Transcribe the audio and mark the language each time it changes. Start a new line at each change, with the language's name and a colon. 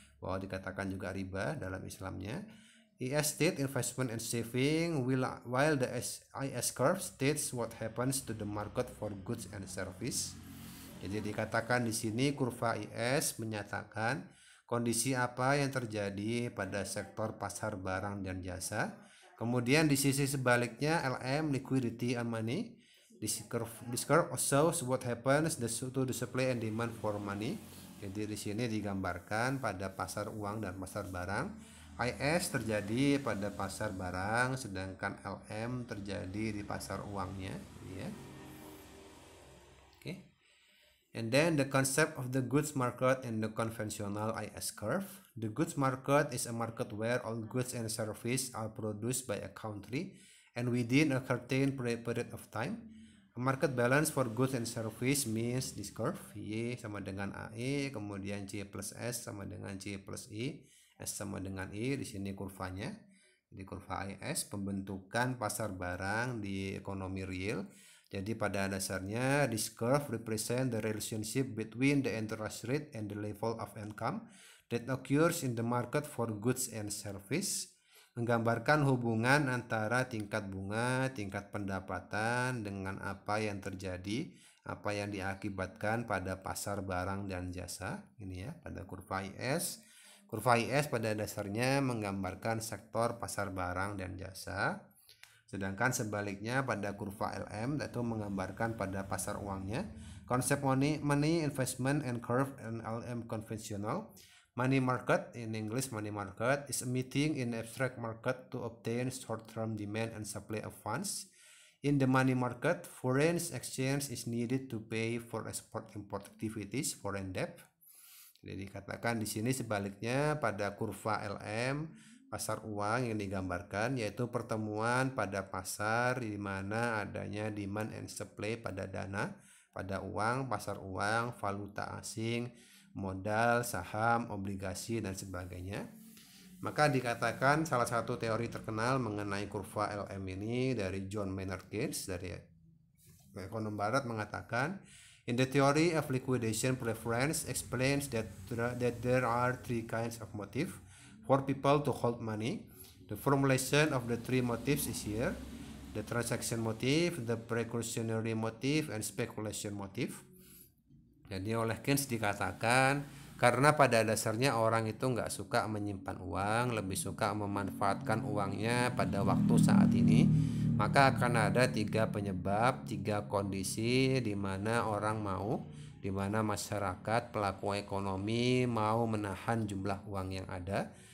Indonesian: Bahwa dikatakan juga riba dalam Islamnya.
English: ES state investment and saving while the IS curve states what happens to the market for goods and service.
Indonesian: Jadi dikatakan di sini kurva IS menyatakan kondisi apa yang terjadi pada sektor pasar barang dan jasa. Kemudian di sisi sebaliknya LM
English: liquidity and money. This curve shows what happens to the supply and demand for money.
Indonesian: Jadi di sini digambarkan pada pasar uang dan pasar barang. IS terjadi pada pasar barang, sedangkan LM terjadi di pasar uangnya, ya.
English: Okay. And then the concept of the goods market in the conventional IS curve. The goods market is a market where all goods and services are produced by a country and within a certain period of time. A market balance for goods and service means this curve,
Indonesian: Y sama dengan AE, kemudian C plus S sama dengan C plus I. S sama dengan I, di sini kurvanya. Jadi kurva IS pembentukan pasar barang di ekonomi real. Jadi pada dasarnya
English: this curve represent the relationship between the interest rate and the level of income that occurs in the market for goods and service.
Indonesian: Menggambarkan hubungan antara tingkat bunga, tingkat pendapatan dengan apa yang terjadi, apa yang diakibatkan pada pasar barang dan jasa. Ini ya, pada kurva IS. Kurva IS pada dasarnya menggambarkan sektor pasar barang dan jasa. Sedangkan sebaliknya pada kurva LM yaitu menggambarkan pada pasar uangnya.
English: Konsep money investment and curve and LM conventional. Money market, in English money market, is a meeting in abstract market to obtain short-term demand and supply of funds. In the money market, foreign exchange is needed to pay for export-import activities, foreign debt.
Indonesian: Jadi dikatakan di sini sebaliknya pada kurva LM pasar uang yang digambarkan yaitu pertemuan pada pasar di mana adanya
English: demand and supply
Indonesian: pada dana, pada uang, pasar uang, valuta asing, modal, saham, obligasi dan sebagainya. Maka dikatakan salah satu teori terkenal mengenai kurva LM ini dari John Maynard Keynes dari ekonom barat mengatakan
English: in the theory of liquidation preference explains that there are three kinds of motive for people to hold money. The formulation of the three motives is here. The transaction motive, the precautionary motive, and speculation motive.
Indonesian: Jadi oleh Keynes dikatakan karena pada dasarnya orang itu nggak suka menyimpan uang, lebih suka memanfaatkan uangnya pada waktu saat ini, maka akan ada tiga penyebab, tiga kondisi di mana orang mau, di mana masyarakat, pelaku ekonomi mau menahan jumlah uang yang ada.